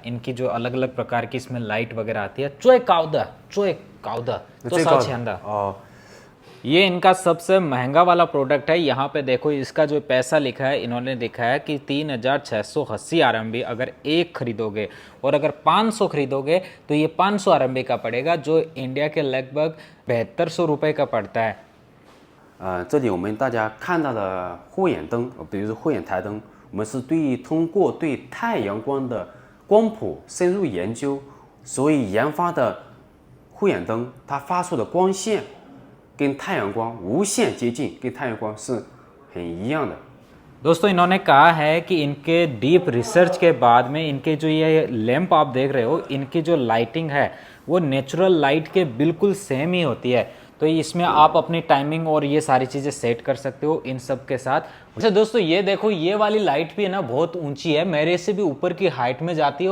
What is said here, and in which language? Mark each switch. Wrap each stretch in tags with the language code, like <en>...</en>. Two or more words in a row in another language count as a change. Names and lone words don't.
<hi>इनकी जो अलग अलग प्रकार की इसमें लाइट वगैरह आती है। चोय काउदा तो साथ ये इनका सबसे महंगा वाला प्रोडक्ट है। यहाँ पे देखो इसका जो पैसा लिखा है, इन्होंने लिखा है कि 3680 RMB अगर एक खरीदोगे, और अगर 500 खरीदोगे तो ये 500 RMB का पड़ेगा, जो इंडिया के लगभग 7200 रुपये का पड़ता है।</hi> <zh>这里我们大家看到的护眼灯，比如说护眼台灯，我们是通过对太阳光的光谱深入研究，所以研发的护眼灯它发出的光线跟太阳光无限接近，跟太阳光是很一样的。</zh> <hi>दोस्तों इन्होंने कहा है कि इनके</hi> <en>deep research</en> <hi>के बाद में इनके जो ये लैंप आप देख रहे हो, इनकी जो लाइटिंग है वो</hi> <en>natural light</en> <hi>के बिल्कुल सेम ही होती है। तो इसमें आप अपनी टाइमिंग और ये सारी चीज़ें सेट कर सकते हो इन सब के साथ। अच्छा दोस्तों ये देखो ये वाली लाइट भी है ना बहुत ऊंची है, मेरे से भी ऊपर की हाइट में जाती है।</hi>